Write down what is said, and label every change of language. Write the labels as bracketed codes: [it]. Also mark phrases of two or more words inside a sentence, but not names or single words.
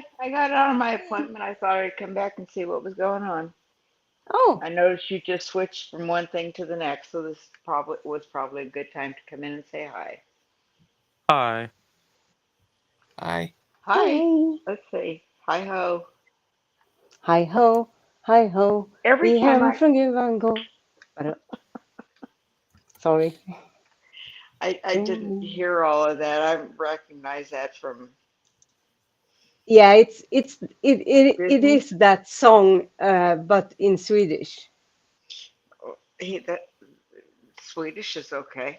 [en] I got out of my appointment. I thought I'd come back and see what was going on. Oh. I noticed you just switched from one thing to the next, so this was probably a good time to come in and say hi. Hi. Hi. Hi. Let's see. Hi ho. Hi ho. Hi ho. Every Vi time [sv] hem från gruvan går. [en] Sorry. I didn't hear all of that. I recognize that from. Yeah, it is that song, but in Swedish. That Swedish is okay.